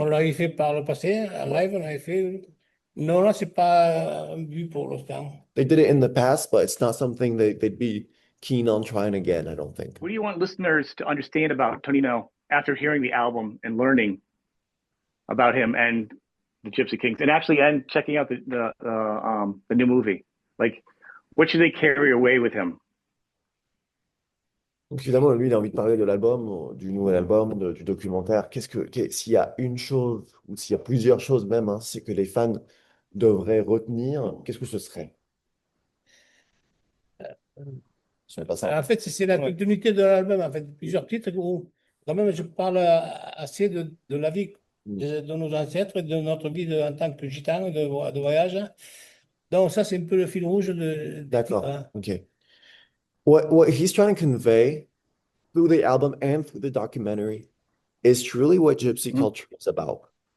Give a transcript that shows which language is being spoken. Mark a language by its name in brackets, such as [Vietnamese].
[French] On l'avait fait par le passé, en live, on l'avait fait. Non, là, c'est pas un but pour l'instant. [English] They did it in the past, but it's not something they'd be keen on trying again, I don't think. What do you want listeners to understand about Tonino after hearing the album and learning about him and the Gypsy Kings, and checking out the new movie? What should they carry away with him? [French] Donc évidemment, lui, il a envie de parler de l'album, du nouvel album, du documentaire. S'il y a une chose, ou s'il y a plusieurs choses même, hein, c'est que les fans devraient retenir, qu'est-ce que ce serait? Ce n'est pas ça. En fait, c'est la continuité de l'album, en fait, plusieurs titres où, quand même, je parle assez de la vie de nos ancêtres, de notre vie en tant que gitan, de voyage. Donc ça, c'est un peu le fil rouge D'accord, titres, hein. [English] OK. What he's trying to convey through the album and through the documentary is truly what Gypsy culture is about.